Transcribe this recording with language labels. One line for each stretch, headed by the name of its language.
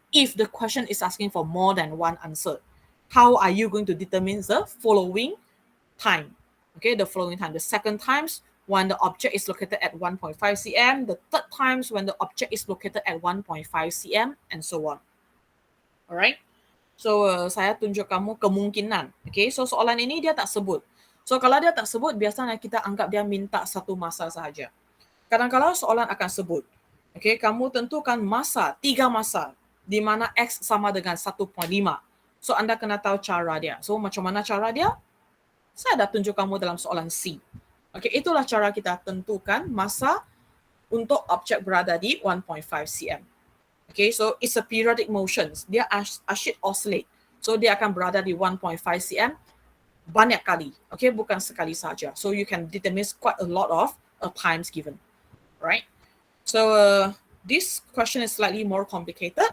English: If the question is asking for more than one answer, how are you going to determine the following time? Okay, the following time. The second times when the object is located at 1.5 cm, the third times when the object is located at 1.5 cm, and so on. Alright?
Malay: So, saya tunjuk kamu kemungkinan. Okay, so soalan ini dia tak sebut. So, kalau dia tak sebut, biasanya kita anggap dia minta satu masa sahaja. Kadang-kadang soalan akan sebut, okay, kamu tentukan masa, 3 masa, di mana X sama dengan 1.5. So, Anda kena tahu cara dia. So, macam mana cara dia? Saya dah tunjuk kamu dalam soalan C. Okay, itulah cara kita tentukan masa untuk objek berada di 1.5 cm.
English: Okay, so it's a periodic motions.
Malay: Dia asyik oscillate. So, dia akan berada di 1.5 cm banyak kali.
English: Okay,
Malay: bukan sekali saja.
English: So, you can determine quite a lot of times given. Right? So this question is slightly more complicated.